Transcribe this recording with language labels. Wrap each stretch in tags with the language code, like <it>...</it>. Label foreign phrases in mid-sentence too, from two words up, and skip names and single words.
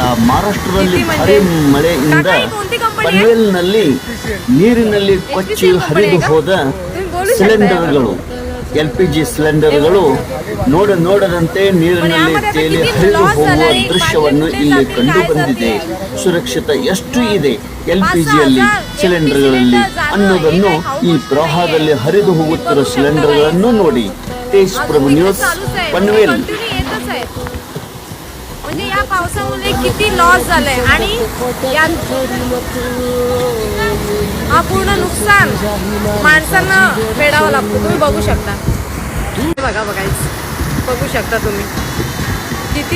<kn>ಮಹಾರಾಷ್ಟ್ರದಲ್ಲಿ ಭಾರಿ ಮಳೆಯಿಂದ ಪನ್ವೇಲ್ನಲ್ಲಿ ನೀರಿನಲ್ಲಿ ಕೊಚ್ಚಿ ಹರಿದು ಹೋದ ಸಿಲಿಂಡರ್ಗಳು, LPG ಸಿಲಿಂಡರ್ಗಳು ನೋಡದಂತೆ ನೀರಿನಲ್ಲಿ ತೇಲಿ ಹರಿದು ಹೋಗುವ ದೃಶ್ಯವನ್ನು ಇಲ್ಲಿ ಕಂಡು ಬಂದಿದೆ. ಸುರಕ್ಷತೆ ಎಷ್ಟು ಇದೆ LPGಯಲ್ಲಿ ಸಿಲಿಂಡರ್ಗಳಲ್ಲಿ ಅನ್ನೋದನ್ನು ಈ ಪ್ರವಾಹದಲ್ಲಿ ಹರಿದು ಹೋಗುತ್ತಿರುವ ಸಿಲಿಂಡರ್ಗಳನ್ನು ನೋಡಿ.</kn> <mr>तेज प्रभू न्यूज पनवेल. म्हणजे या पावसामुळे किती लॉस झालंय आणि हा पूर्ण नुकसान माणसांना फेडावं लागतं. तुम्ही बघू शकता, बघू शकता तुम्ही किती.</mr>